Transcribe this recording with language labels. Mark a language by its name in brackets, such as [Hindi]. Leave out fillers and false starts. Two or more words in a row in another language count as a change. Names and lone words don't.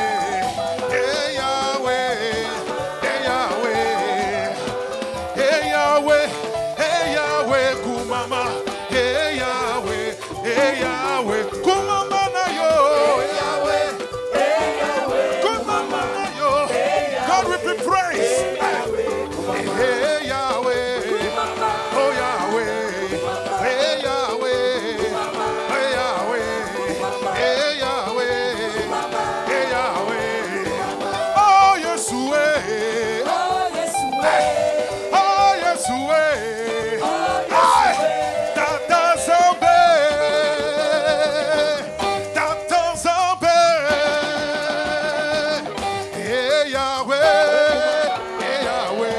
[English] hey Yahweh, hey Yahweh, hey Yahweh, hey Yahweh, Kumama, hey Yahweh, [Lingala] Kumama na yo, [English] hey Yahweh, [Lingala] Kumama na yo, [English] God we be praised, hey Yahweh. Oh Yahweh, hey Yahweh, hey Yahweh, hey Yahweh, hey Yahweh. Oh Yeshua, oh Yeshua, Tata Zombé, hey Yahweh, hey Yahweh.